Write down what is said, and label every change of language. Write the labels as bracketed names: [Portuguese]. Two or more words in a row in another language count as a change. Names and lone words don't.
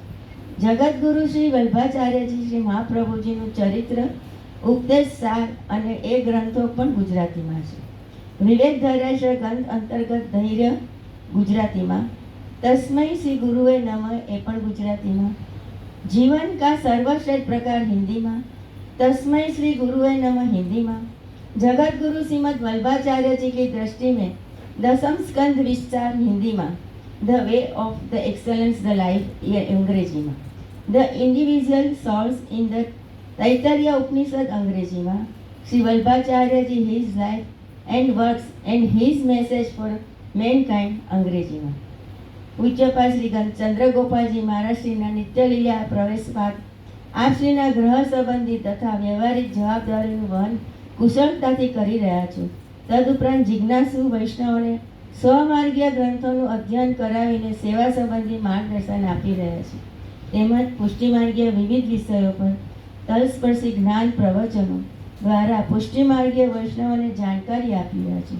[Gujarati] જગતગુરુ શ્રી વલ્ભાચાર્યજી શ્રી મહાપ્રભુજીનું ચરિત્ર, ઉપદેશ સાર અને એ ગ્રંથો પણ ગુજરાતીમાં છે. વિવેક ધૈર્ય ગ્રંથ અંતર્ગત ધૈર્ય ગુજરાતીમાં, તસ્મૈ શ્રી ગુરુએ નમઃ એ પણ ગુજરાતીમાં, જીવન કા સર્વશ્રેષ્ઠ પ્રકાર હિન્દીમાં, [Sanskrit] तस्मै श्री गुरुवे नमः [Hindi] हिंदी में, जगत गुरु श्रीमद वल्लभाचार्य जी की दृष्टि में 10म स्कंद विस्तार हिंदी में, द वे ऑफ द एक्सलेंस द लाइफ ये अंग्रेजी में, द इंडिविजुअल सोल्स इन द तैतरीय उपनिषद अंग्रेजी में, श्री वल्लभाचार्य जी हिज लाइफ एंड वर्क्स एंड हिज मैसेज फॉर मैनकाइंड अंग्रेजी में, पूज्यपाद श्री चंद्रगोपाल जी महाराज श्री नित्य लीला प्रवेश पाठ [Gujarati] આપશ્રીના ગ્રહ સંબંધી તથા વ્યવહારિક જવાબદારીનું વહન કુશળતાથી કરી રહ્યા છો. તદુપરાંત જિજ્ઞાસુ વૈષ્ણવને સ્વમાર્ગીય ગ્રંથોનું અધ્યયન કરાવીને સેવા સંબંધી માર્ગદર્શન આપી રહ્યા છે. તેમજ પુષ્ટિમાર્ગીય વિવિધ વિષયો પર તલસ્પર્શી જ્ઞાન પ્રવચનો દ્વારા પુષ્ટિમાર્ગીય વૈષ્ણવોને જાણકારી આપી રહ્યા છે.